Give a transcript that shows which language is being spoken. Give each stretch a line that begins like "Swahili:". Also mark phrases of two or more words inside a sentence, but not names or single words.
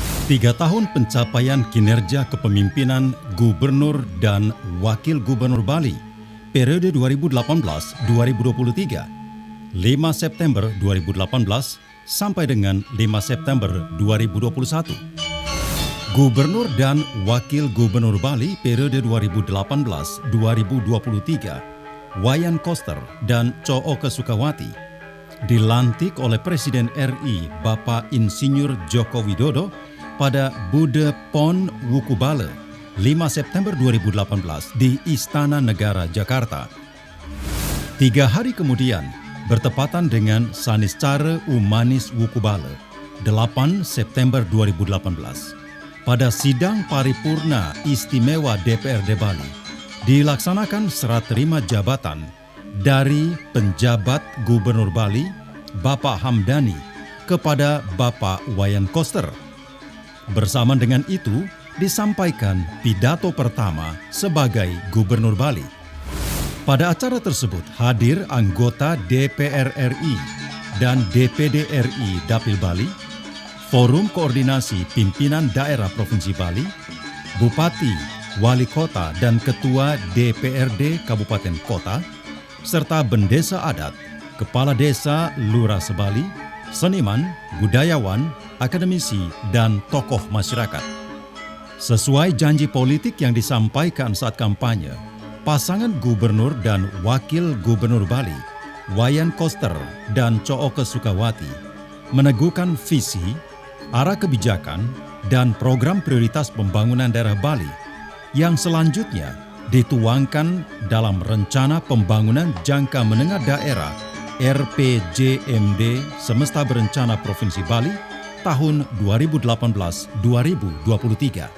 Indonesian: 3 tahun pencapaian kinerja kepemimpinan Gubernur dan Wakil Gubernur Bali periode 2018-2023, 5 September 2018 sampai dengan 5 September 2021. Gubernur dan Wakil Gubernur Bali periode 2018-2023, Wayan Koster dan Cooke Sukawati, dilantik oleh Presiden RI Bapak Insinyur Joko Widodo pada Bude Pon Wukubale 5 September 2018 di Istana Negara Jakarta. 3 hari kemudian, bertepatan dengan Saniscara Umanis Wukubale 8 September 2018, pada sidang paripurna istimewa DPRD Bali, dilaksanakan serah terima jabatan dari penjabat Gubernur Bali, Bapak Hamdani, kepada Bapak Wayan Koster. Bersama dengan itu, disampaikan pidato pertama sebagai Gubernur Bali. Pada acara tersebut hadir anggota DPR RI dan DPD RI Dapil Bali, Forum Koordinasi Pimpinan Daerah Provinsi Bali, Bupati, Wali Kota dan Ketua DPRD Kabupaten Kota, serta bendesa adat, kepala desa Lurah Sebali, seniman, budayawan, akademisi, dan tokoh masyarakat. Sesuai janji politik yang disampaikan saat kampanye, pasangan Gubernur dan Wakil Gubernur Bali, Wayan Koster dan Cooke Sukawati, meneguhkan visi, arah kebijakan, dan program prioritas pembangunan daerah Bali yang selanjutnya dituangkan dalam Rencana Pembangunan Jangka Menengah Daerah RPJMD Semesta Berencana Provinsi Bali tahun 2018-2023.